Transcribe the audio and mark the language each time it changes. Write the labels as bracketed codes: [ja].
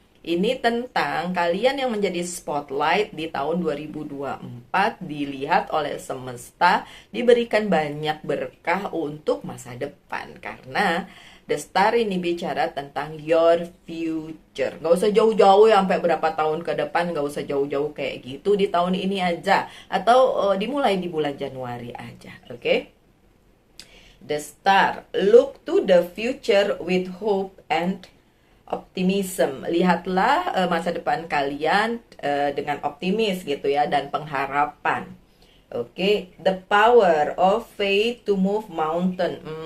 [id] Ini tentang kalian yang menjadi spotlight di tahun 2024, dilihat oleh semesta, diberikan banyak berkah untuk masa depan. Karena The Star ini bicara tentang [en] your future. [id] Gak usah jauh-jauh ya, sampai berapa tahun ke depan, gak usah jauh-jauh kayak gitu, di tahun ini aja. Atau dimulai di bulan Januari aja, oke? [en] The Star, look to the future with hope and optimism. [id] Lihatlah masa depan kalian dengan optimis gitu ya, dan pengharapan. [en] Oke, the power of faith to move mountain.